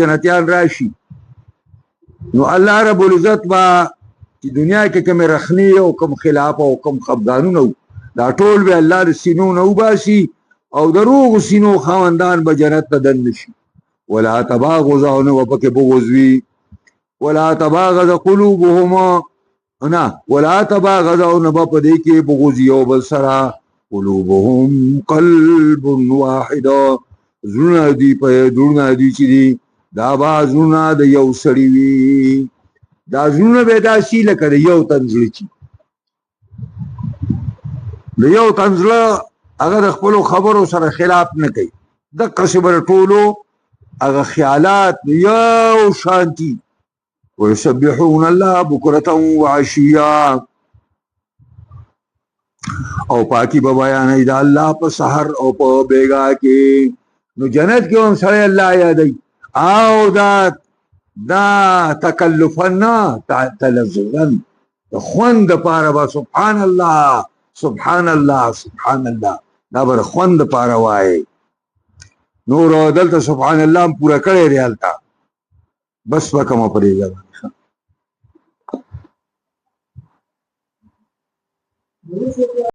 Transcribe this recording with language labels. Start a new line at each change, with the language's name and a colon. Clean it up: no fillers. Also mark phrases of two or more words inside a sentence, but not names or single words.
Pashto: جنتیان راشي نو الله رب العزت به چې دنیا کې کومې رخنې او کوم خلاف او کوم خفګانونه دا ټول به الله د سینو نه وباسي او د روغو سینو خاوندان به جنت ته دننه شي
Arabic: ولا تباغض
Pashto: او نه به پکې بغض وي
Arabic: ولا تباغض قلوبهما
Pashto: نه
Arabic: ولا تباغض
Pashto: او نه به په دې کې بغض یو بل سره
Arabic: قلوبهم قلب واحد
Pashto: زړونه دي په زړونه دي چې دي دا به زړونه د یو سړي وي دا زړونه به داسې لکه د یو تن زړه چې د یو تن زړه هغه د خپلو خبرو سره خلاف نه کوي دقسې به د ټولو هغه خیالات یو شانتي
Arabic: ويسبحون الله بكرة وعشيا
Pashto: او پاکی به بیانوي د الله په سحر او په بیګا کې نو جنت کې هم سړی الله یادوي او دا تکلفا نه تلذذا د خوند دپاره به
Arabic: سبحان الله سبحان الله سبحان الله
Pashto: دا به د خوند دپاره وایي نور دلته
Arabic: سبحان الله
Pashto: هم پوره کړی دی هلته بس به کومه پرېږده